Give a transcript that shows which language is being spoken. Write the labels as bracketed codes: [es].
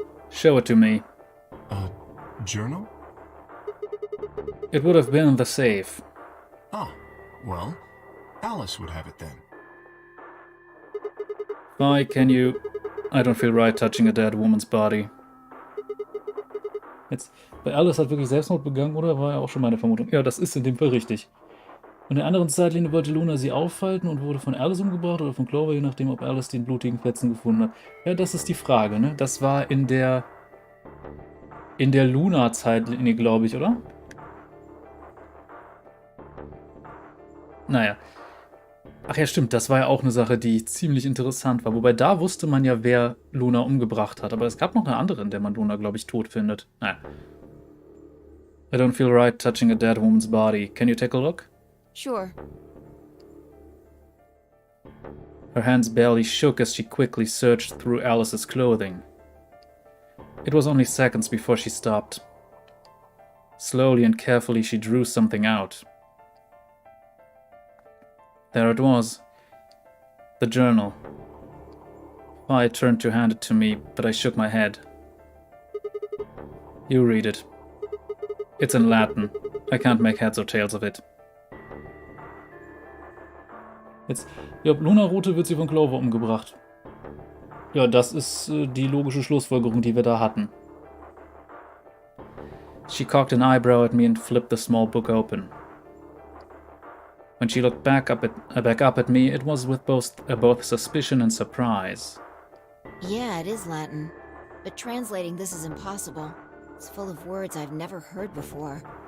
[en] Show it to me. A journal? It would have been in the safe. Oh, well, Alice would have it then. Why can you... I don't feel right touching a dead woman's body. [de] Jetzt, bei Alice hat wirklich Selbstmord begangen, oder? War ja auch schon meine Vermutung. Ja, das ist in dem Fall richtig. In der anderen Zeitlinie wollte Luna sie aufhalten und wurde von Alice umgebracht oder von Clover, je nachdem, ob Alice den blutigen Fetzen gefunden hat. Ja, das ist die Frage, ne? Das war in der Luna-Zeitlinie, glaube ich, oder? Naja. Ach ja, stimmt, das war ja auch eine Sache, die ziemlich interessant war. Wobei da wusste man ja, wer Luna umgebracht hat. Aber es gab noch eine andere, in der man Luna, glaube ich, tot findet. Naja. [en] I don't feel right touching a dead woman's body. Can you take a look? Sure. Her hands barely shook as she quickly searched through Alice's clothing. It was only seconds before she stopped. Slowly and carefully she drew something out. There it was. The journal. I turned to hand it to me, but I shook my head. You read it. It's in Latin. I can't make heads or tails of it. [de] Jetzt, ja, Luna Rote wird sie von Clover umgebracht. Ja, das ist die logische Schlussfolgerung, die wir da hatten. [en] She cocked an eyebrow at me and flipped the small book open. When she looked back up at me, it was with both suspicion and surprise. Yeah, it is Latin. But translating this is impossible. It's full of words I've never heard before.